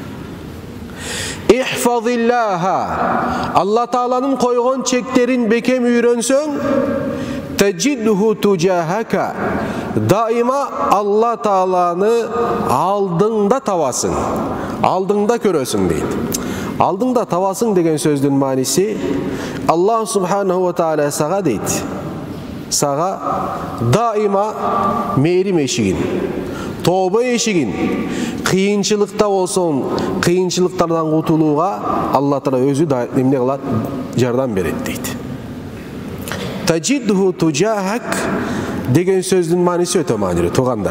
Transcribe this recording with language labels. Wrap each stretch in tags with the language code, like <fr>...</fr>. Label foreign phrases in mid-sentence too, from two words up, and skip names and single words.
<ky>Ихфазиллаха, Алла Тааланын койгон чектерин бекем үйрөнсөң,</ky> <ar>تجده تجاهك,</ar> <ky>дайыма Алла Тааланы алдыңда табасың, алдыңда көрөсүң дейт. Алдыңда табасың деген сөздүн мааниси,</ky> <ar>الله سبحانه وتعالى</ar> <ky>сага дейт. Сага дайыма мээрим эшигин, тобо эшигин, кыйынчылыкта болсоң, кыйынчылыктардан кутулууга Алла Таала өзү эмне кылат? Жардам берет дейт.</ky> <ar>تجده تجاهك</ar> <ky>деген сөздүн мааниси өтө маанилүү, туугандар.</ky>